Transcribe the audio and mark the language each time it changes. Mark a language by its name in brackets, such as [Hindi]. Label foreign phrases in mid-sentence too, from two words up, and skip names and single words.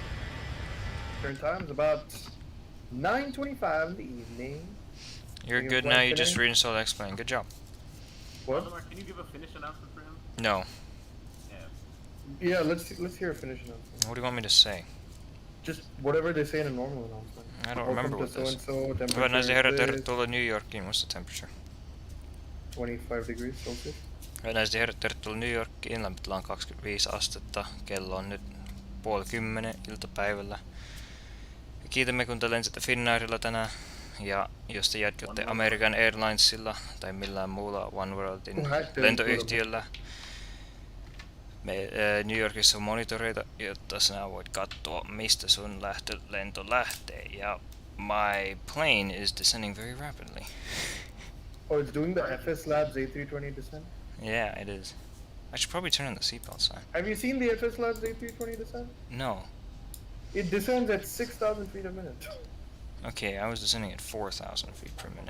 [English] Current time is about 9:25 in the evening. You're You good fly now. You today? just reinstalled X-Plane. Good job. What? Valdemar, can you give a finish announcement for him? No. Yeah. Yeah, let's hear a finish announcement. What do you want me to say? Just whatever they say in a normal announcement. I don't Welcome remember to what this. so-and-so, [Finnish] Hyvät naiset ja herrat, [English] temperature is [Finnish] tervetuloa New Yorkiin. [English] What's the temperature? 25 degrees Celsius. [Finnish] Hyvät naiset ja herrat, tervetuloa New Yorkiin. Lämpötila on 25 astetta. Kello on nyt 9:30 iltapäivällä. Ja kiitämme, kun te lensitte Finnairilla tänään. Ja jos te jatkatte American Airlinesilla tai millään muulla Oneworldin lentoyhtiöllä, New Yorkissa on monitoreita, jotta sinä voit katsoa, mistä sun lento lähtee. [English] Ja my plane is descending very rapidly. Oh, it's doing the FS Labs A320 descent? Yeah, it is. I should probably turn on the seatbelt sign. Have you seen the FS Labs A320 descent? No. It descends at 6,000 feet a minute. Okay, I was descending at 4,000 feet per minute.